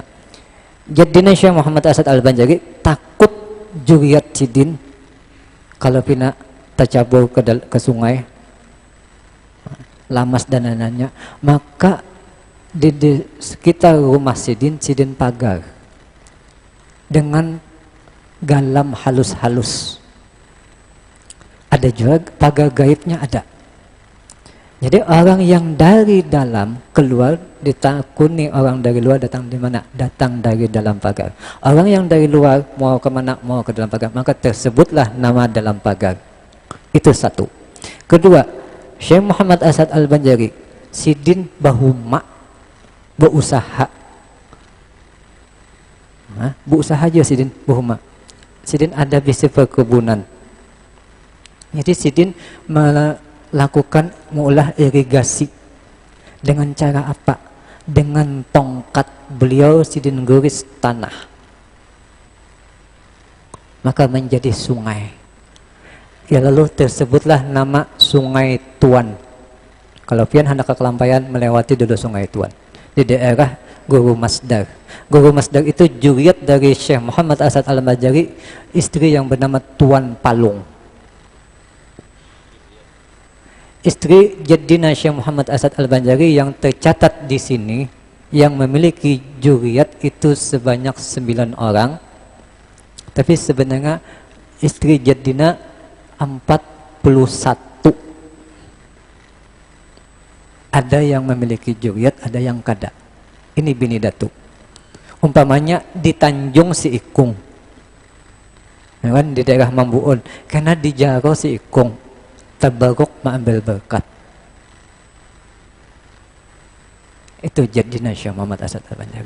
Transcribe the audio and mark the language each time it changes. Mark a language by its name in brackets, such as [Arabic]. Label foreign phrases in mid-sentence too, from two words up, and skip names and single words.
[Indonesian] Jaddina Syekh Muhammad Asad Al-Banjari takut juriat Sidin kalau pina tercabur ke sungai, lamas dan lain-lainnya. Maka di sekitar rumah Sidin pagar dengan galam halus-halus. Ada juga pagar gaibnya ada. Jadi orang yang dari dalam keluar ditakuni orang dari luar datang di mana? Datang dari dalam pagar. Orang yang dari luar mau ke mana? Mau ke dalam pagar. Maka tersebutlah nama dalam pagar. Itu satu. Kedua, Syekh Muhammad Asad Al-Banjari, Sidin bahuma berusaha. [Banjar] Berusaha aja Sidin bahuma. [Indonesian] Sidin ada bisnis perkebunan. Jadi Sidin melakukan mengolah irigasi dengan cara apa? Dengan tongkat beliau Sidin guris tanah, maka menjadi sungai. Ya lalu tersebutlah nama Sungai Tuan. Kalau pian hendak ke Kelampayan melewati dulu Sungai Tuan di daerah Guru Masdar. Guru Masdar itu juriat dari Syekh Muhammad Asad Al-Banjari, istri yang bernama Tuan Palung. Istri jaddina Syekh Muhammad Asad Al-Banjari yang tercatat di sini yang memiliki juriat itu sebanyak 9 orang. Tapi sebenarnya istri jaddina 41. Ada yang memiliki juriat, [Banjar] ada yang kada. Ini bini datuk. [Indonesian] Umpamanya di Tanjung Si Ikung, ya kan, di daerah Mambuun, karena di Jaro Si Ikung tabaruk mengambil berkat. Itu jaddina Syekh Muhammad Asad Al-Banjari.